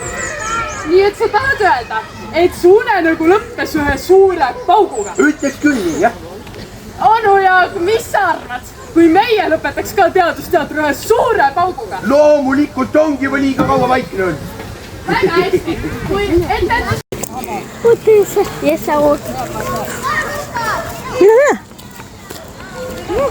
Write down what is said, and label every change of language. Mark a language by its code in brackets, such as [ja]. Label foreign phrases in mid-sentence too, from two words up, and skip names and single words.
[et] Nii et sa tahad öelda, et su unenägu lõppes ühe suure pauguga? Ütleks küll nii, jah. Onu Jaak, mis sa arvad, kui meie lõpetaks ka teadusteatri ühe suure pauguga? Loomulikult ongi juba liiga kaua vaikne olnud. Väga hästi, kui etendus... [en] What is it? Yes, I will. [et] Mina näe.